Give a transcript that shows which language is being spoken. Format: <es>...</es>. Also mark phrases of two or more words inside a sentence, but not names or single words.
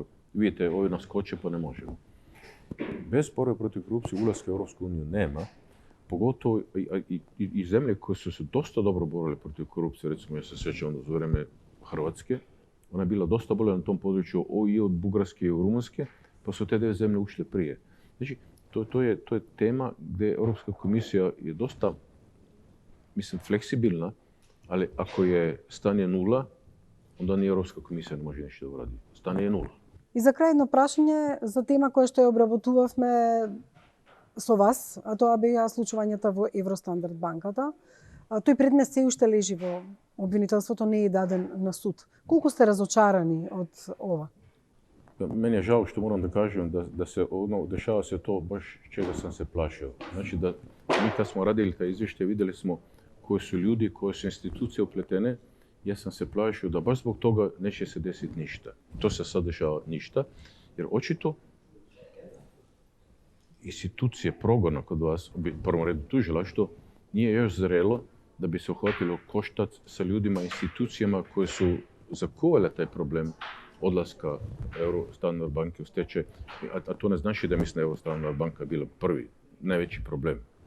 <sr>Vidite, ovi nas koče pa ne možemo. Bez borbe protiv korupcije ulaska u Europsku uniju nema, pogotovo i zemlje koje su se dosta dobro borile protiv korupcije, recimo ja se sjećam za vreme Hrvatske, ona je bila dosta bolja na tom području i od Bugarske i od Rumunjske, pa su te dve zemlje ušle prije. Znači, to je tema gdje Europska komisija je dosta, mislim, fleksibilna, ali ako je stanje nula, onda ni Europska komisija ne može ništa da uradi. Stanje je nula.</sr> <mk>И за крај едно прашање за тема која што ја обработувавме со вас, а тоа беа случувањата во Евростандард банката. Тој предмет се уште лежи во обвинителството, не е даден на суд. Колку сте разочарани од ова?</mk> <sr>Meni je žao što moram da kažem da se dešava se to baš čega sam se plašio. Znači da mi kad smo radili taj izvještaj videli smo koji su ljudi, koje su institucije upletene. Ja sam se plašio da baš zbog toga neće se desiti ništa. To se sad dešava ništa, jer očito institucije progona kod vas, u prvom redu tužilaštvo, nije još zrelo da bi se uhvatilo koštac sa ljudima, institucijama koje su zakovale taj problem odlaska Eurostandard banke u stečaj, a to ne znači da mislim da je Eurostandard banka bila prvi, najveći problem.</sr>